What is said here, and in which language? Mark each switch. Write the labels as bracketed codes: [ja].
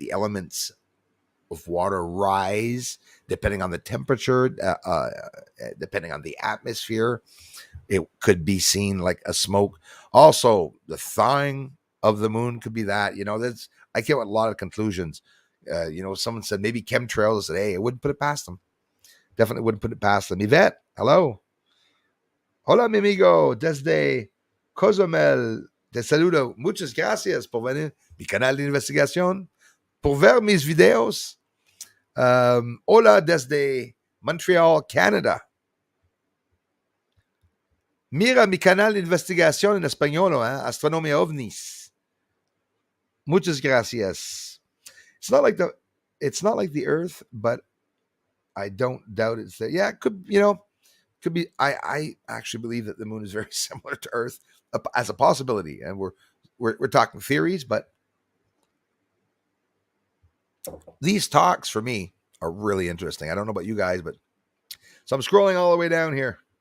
[en] The elements of water rise depending on the temperature, depending on the atmosphere. It could be seen like a smoke. Also, the thawing of the moon could be that. You know, that's I came with a lot of conclusions. You know, someone said maybe chemtrails. I said, hey, I wouldn't put it past them. Definitely wouldn't put it past them. Yvette, hello. [es] Hola, mi amigo, desde Cozumel. Te saludo. Muchas gracias por venir a mi canal de investigación, por ver mis videos. Hola desde Montreal, Canada. Mira mi canal de investigación en español, Astronomia OVNIs. Muchas gracias. [en] It's not like the Earth, but I don't doubt it's there. Yeah, it could, you know, could be. I actually believe that the moon is very similar to Earth as a possibility, and we're talking theories, but these talks for me are really interesting. I don't know about you guys, but so I'm scrolling all the way down here.